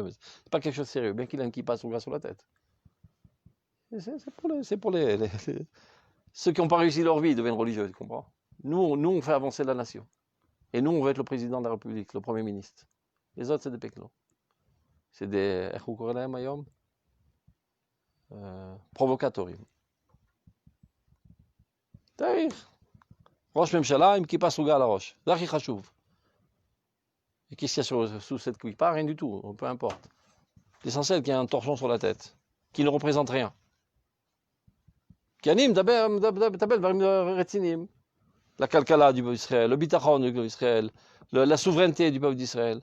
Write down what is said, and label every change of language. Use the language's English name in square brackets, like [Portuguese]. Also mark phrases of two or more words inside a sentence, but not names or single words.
[French] Mais c'est pas quelque chose de sérieux, bien qu'il ait un kippa sur la tête. C'est pour ceux qui n'ont pas réussi leur vie, ils deviennent religieux, tu comprends? Nous, on fait avancer la nation. Et nous, on veut être le président de la République, le Premier ministre. Les autres, c'est des péclos. C'est des provocatorim. T'arrives. [Hebrew] ראש ממשלה, עם כיפה סרוגה על הראש. זה הכי חשוב. [French] Et qu'est-ce qu'il y a sous cette kippa? Rien du tout, peu importe. L'essentiel qu'il y ait un torchon sur la tête, qui ne représente rien. Qui anime la kalkala du peuple d'Israël, le bitachon du peuple d'Israël, la souveraineté du peuple d'Israël.